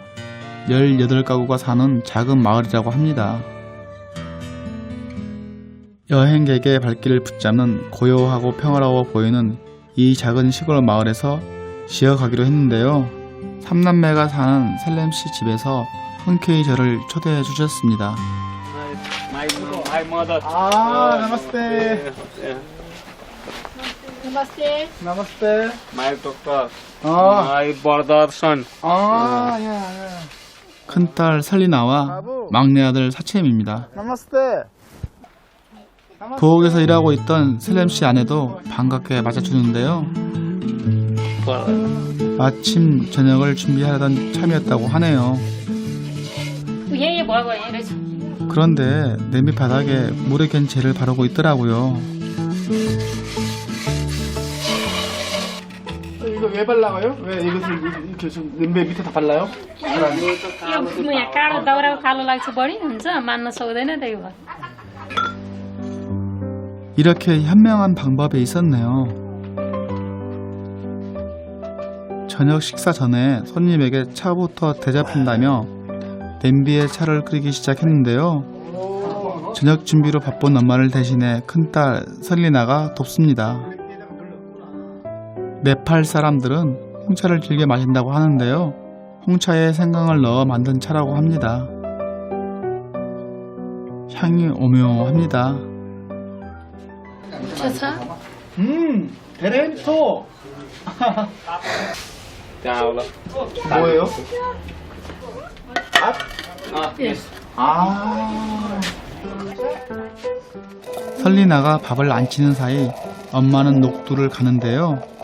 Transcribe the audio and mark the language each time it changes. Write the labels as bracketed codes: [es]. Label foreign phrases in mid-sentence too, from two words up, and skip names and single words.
[ko] 18가구가 사는 작은 마을이라고 합니다. 여행객의 발길을 붙잡는 고요하고 평화로워 보이는 이 작은 시골 마을에서 쉬어가기로 했는데요. 3남매가 사는 셀렘씨 집에서 흔쾌히 저를 초대해 주셨습니다. [en] My mother. [ko] 아, 나마스테. Namaste. 나마스테. [en] My doctor. [ko] 아, [en] My brother son. [ko] 야. 큰딸 설리나와 막내 아들 사체임입니다. 나마스테. 부엌에서 일하고 있던 셀렘씨 아내도 반갑게 맞아주는데요. 마침 저녁을 준비하려던 참이었다고 하네요. 얘 뭐라고 이러지? 그런데 냄비 바닥에 물에 갠 젤을 바르고 있더라고요. 이거 왜 발라가요? 왜 이것을 이렇게 좀 냄비 밑에 다 발라요? [ne] यो यहाँ कालो दाउराको कालो लाग्छ बढी हुन्छ मान्न सक्दैन त्यही भएर. [ko] 이렇게 현명한 방법이 있었네요. 저녁 식사 전에 손님에게 차부터 대접한다며 냄비에 차를 끓이기 시작했는데요. 저녁 준비로 바쁜 엄마를 대신해 큰딸 설리나가 돕습니다. 네팔 사람들은 홍차를 즐겨 마신다고 하는데요. 홍차에 생강을 넣어 만든 차라고 합니다. 향이 오묘합니다. [ne] मिठो छ धेरै मिठो 뭐예요? [ko] 설리나가 밥을 안 치는 사이 엄마는 녹두를 가는데요.